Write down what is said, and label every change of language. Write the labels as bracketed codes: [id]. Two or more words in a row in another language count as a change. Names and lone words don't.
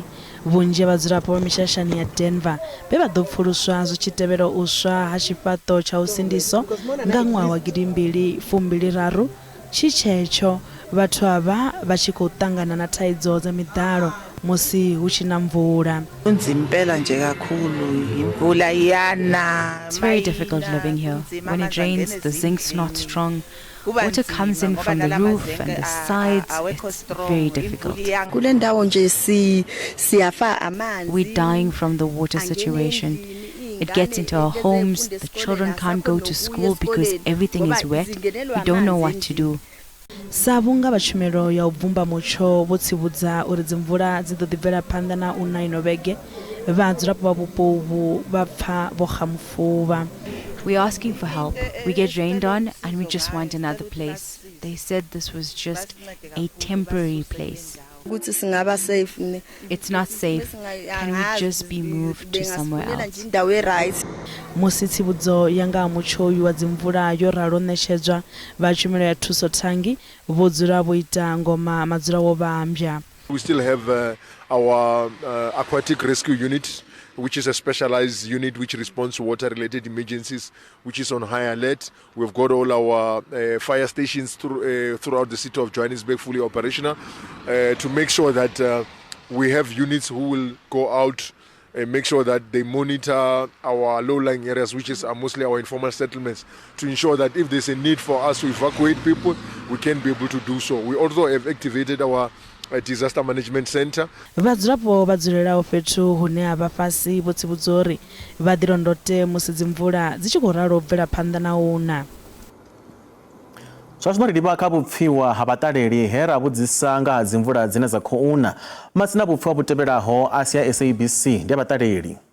[ve] Vhunzhi ha vhadzulapo vha mishashani ya Denver vhe vha ḓo pfuluswa zwi tshi tevhela u swa ha tshifhaṱo tsha u sindiso nga ṅwaha wa 2023. Tshitshedzo vhathu ava vha tshi khou ṱangana na thaidzo dza miḓalo musi hu tshi na mvula. [en] It's very difficult living here. When it rains, the zinc's not strong. Water comes in from the roof and the sides. It's very difficult. We're dying from the water situation. It gets into our homes. The children can't go to school because everything is wet. We don't know what to do. [ve] Sa vhunga vha tshumelo ya u bvumba mutsho vho tsivhudza uri dzimvula dzi ḓo ḓi bvela phanḓa na u na ino vhege, vhadzulapo vha vhupo uvhu vha pfa vho xamufuvha. [en] We're asking for help. We get rained on and we just want another place. They said this was just a temporary place. It's not safe. Can we just be moved to somewhere else? [ve] Musi tsivhudzo ya nga ha mutsho uyu wa dzimvula yo ralo ṋetshedzwa vha tshumelo ya thuso thangi vho dzula vho ita ngoma madzula wo vhambya. [en] We still have our aquatic rescue unit, which is a specialized unit which responds to water-related emergencies, which is on high alert. We've got all our fire stations throughout the city of Johannesburg fully operational to make sure that we have units who will go out and make sure that they monitor our low-lying areas, which is mostly our informal settlements, to ensure that if there's a need for us to evacuate people, we can be able to do so. We also have activated our disaster management center. [ve] Vhadzulapo vha dzulelaho fhethu hune ha vha fhasi vho tsivhudza uri vha ḓilondote musi dzimvula dzi tshi khou ralo bvela phanḓa na u na. Zwazwino ri livha kha vhupfiwa ha vhaṱaleli he ra vhudzisa nga ha dzimvula dzine dza khou na. Masina vhupfiwa vhu tevhelaho a si a SABC ndi vhaṱaleli.